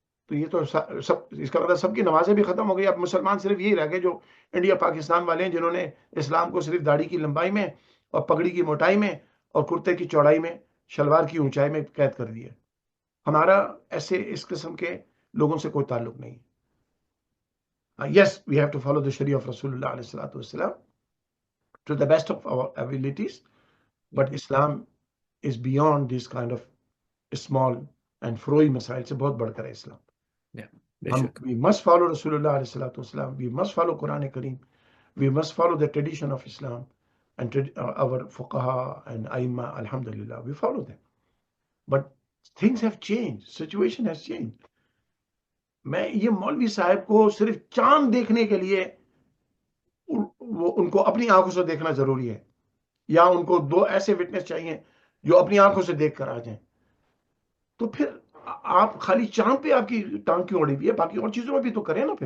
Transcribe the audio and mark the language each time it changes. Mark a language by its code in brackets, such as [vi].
[ur] تو یہ تو سب, اس کا مطلب سب کی نمازیں بھی ختم ہو گئی. اب مسلمان صرف یہی رہ گئے جو انڈیا پاکستان والے ہیں, جنہوں نے اسلام کو صرف داڑھی کی لمبائی میں اور پگڑی کی موٹائی میں اور کرتے کی چوڑائی میں, شلوار کی اونچائی میں قید کر دیا. ہمارا ایسے اس قسم کے لوگوں سے کوئی تعلق نہیں. [en] Yes, we have to follow the Sharia of Rasulullah alayhi salatu wasalam to the best of our abilities, but Islam is beyond this kind of small and froy [ur] مسائل سے بہت بڑھ کر ہے اسلام. [en] We must follow Rasulullah alayhi salatu wasalam, we must follow Quran Kareem, we must follow the tradition of Islam, and our fuqaha and aimma, alhamdulillah, we follow them. But things have changed, situation has changed. [ur] میں یہ مولوی صاحب کو صرف چاند دیکھنے کے لیے ان کو اپنی آنکھوں سے دیکھنا ضروری ہے, یا ان کو 2 ایسے وٹنس چاہیے جو اپنی آنکھوں سے دیکھ کر آ جائیں, تو پھر آپ خالی چاند پہ آپ کی ٹانگ کیوں اڑی ہوئی ہے, باقی اور چیزوں میں بھی تو کریں نا.